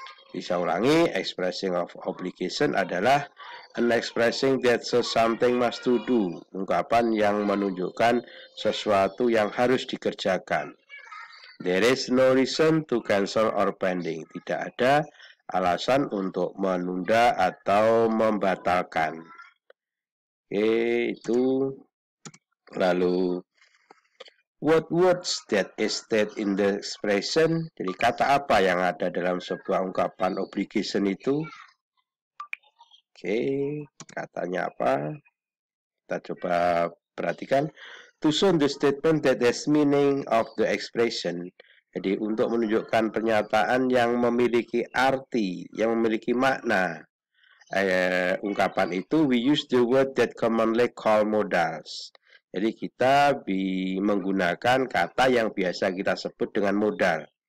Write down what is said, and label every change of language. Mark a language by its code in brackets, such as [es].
[id] Bisa ulangi, [en] expressing of obligation [id] adalah [en] an expressing that something must to do. [id] Ungkapan yang menunjukkan sesuatu yang harus dikerjakan. [en] There is no reason to cancel or pending. [id] Tidak ada alasan untuk menunda atau membatalkan. Oke, itu. Lalu [en] what words that is stated in the expression? [id] Jadi kata apa yang ada dalam sebuah ungkapan obligation itu? Oke, katanya apa? Kita coba perhatikan. [en] To show the statement that has meaning of the expression. [id] Jadi untuk menunjukkan pernyataan yang memiliki arti, yang memiliki makna ungkapan itu, [en] we use the word that commonly called modals. [id] Jadi kita menggunakan kata yang biasa kita sebut dengan modal.